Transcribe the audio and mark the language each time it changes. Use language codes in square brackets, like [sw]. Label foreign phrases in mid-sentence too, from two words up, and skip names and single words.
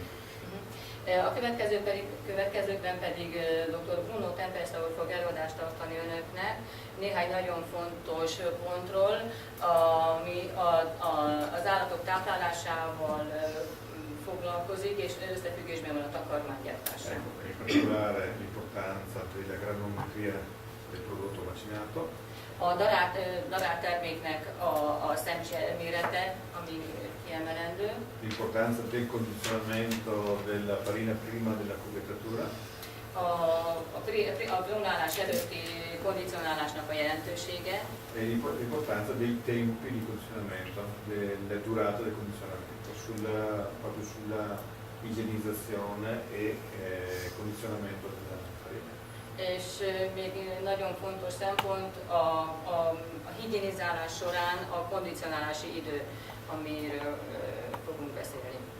[hu] A következőkben pedig dr. Bruno Tempesta úr fog előadást tartani önöknek néhány nagyon fontos pontról, ami az állatok táplálásával foglalkozik, és összefüggésben van a takarmánygyártással. [it] Ecco, in particolare l'importanza della granulometria del prodotto macinato. [hu] A darált terméknek a szemcse mérete, ami kiemelendő. [it] L'importanza del condizionamento della farina prima della cubettatura. [hu] A brunálás előtti kondicionálásnak a jelentősége. [it] E l'importanza dei tempi di condizionamento, della durata del condizionamento, proprio sulla igienizzazione e condizionamento della farina. [hu] És még nagyon fontos szempont a higienizálás során a kondicionálási idő, amiről fogunk beszélni.